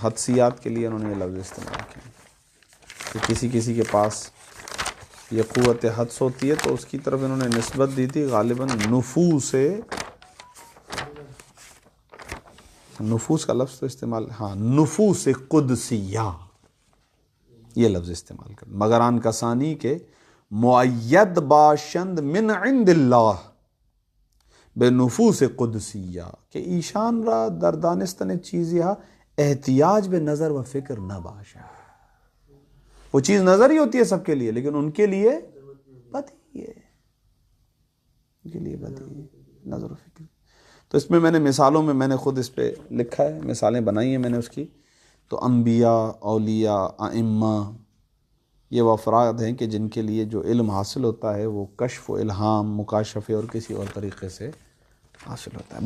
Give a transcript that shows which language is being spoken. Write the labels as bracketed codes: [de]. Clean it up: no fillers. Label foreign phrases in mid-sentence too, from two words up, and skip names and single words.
[ur] حدسیات کے لیے انہوں نے یہ لفظ استعمال کیا کہ کسی کے پاس یہ قوت حدس ہوتی ہے تو اس کی طرف انہوں نے نسبت دی تھی غالباً نفوس کا لفظ تو استعمال، ہاں نفوس قدسیہ یہ لفظ استعمال کر، [fa] مگران کسانی کے معید باشند [ar] من عند اللہ [fa] بے نفوس قدسیہ کہ ایشان را در دانستن چیزیہ احتیاج بے نظر و فکر نہ باشا. [ur] وہ چیز نظر ہی ہوتی ہے سب کے لیے لیکن ان کے لیے بدی ہے، ان کے لیے بدی ہے نظر و فکر. تو اس میں نے مثالوں میں نے خود اس پہ لکھا ہے، مثالیں بنائی ہیں میں نے اس کی. تو انبیاء، اولیاء، ائمہ یہ وہ افراد ہیں کہ جن کے لیے جو علم حاصل ہوتا ہے وہ کشف و الہام، مکاشفے اور کسی اور طریقے سے حاصل ہوتا ہے.